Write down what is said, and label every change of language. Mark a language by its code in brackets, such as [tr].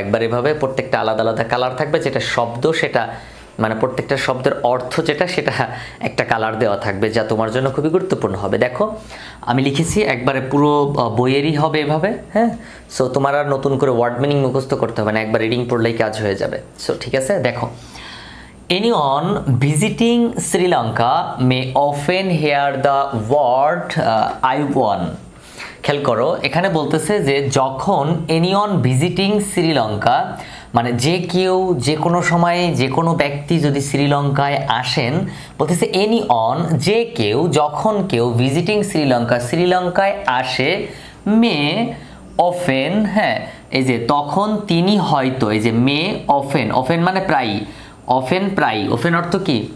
[bn] একবার এভাবে প্রত্যেকটা আলাদা আলাদা কালার থাকবে। যেটা শব্দ সেটা মানে প্রত্যেকটা শব্দের অর্থ যেটা সেটা একটা কালার দেওয়া থাকবে, যা তোমার জন্য খুবই গুরুত্বপূর্ণ হবে। দেখো, আমি লিখেছি একবারে পুরো বইয়েরই হবে এভাবে। সো তোমার আর নতুন করে ওয়ার্ড মিনিং মুখস্থ করতে হবে না, একবার রিডিং পড়লেই কাজ হয়ে যাবে। সো ঠিক আছে, দেখো, [en] anyone visiting Sri Lanka may often hear the word I won। [bn] খেয়াল করো, এখানে বলতেছে যে যখন এনিওন ভিজিটিং শ্রীলঙ্কা, মানে যে কেউ যে কোনো সময়ে যে কোনো ব্যক্তি যদি শ্রীলঙ্কায় আসেন, বলতেছে এনিওন যে কেউ, যখন কেউ ভিজিটিং শ্রীলঙ্কায় আসে, মে অফেন, এই যে তখন তিনি হয়তো, এই যে মে অফেন, অফেন মানে প্রায়, অফেন প্রায়, অফেন অর্থ কি?